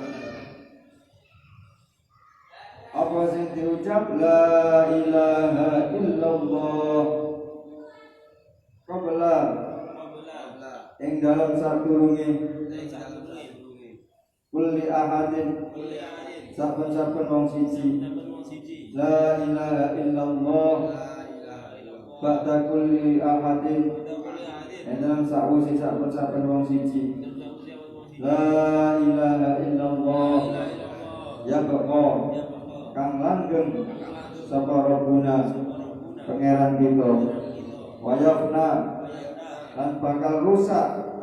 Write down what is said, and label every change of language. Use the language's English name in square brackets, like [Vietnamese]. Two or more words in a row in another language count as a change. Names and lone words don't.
[Javanese] Apa sing diucap [Arabic] لا إله إلا الله قبل [Javanese] ing dalam sadurunge [Arabic] كل أحد [Javanese] saben-saben wong siji [Arabic] لا إله إلا الله بعد كل أحد [Javanese] ing dalam sawise saben-saben wong siji [Arabic] لا إله إلا الله يبقى [Javanese] kang langgeng sapa Rabbuna pangeran kita wayafna lan bakal rusak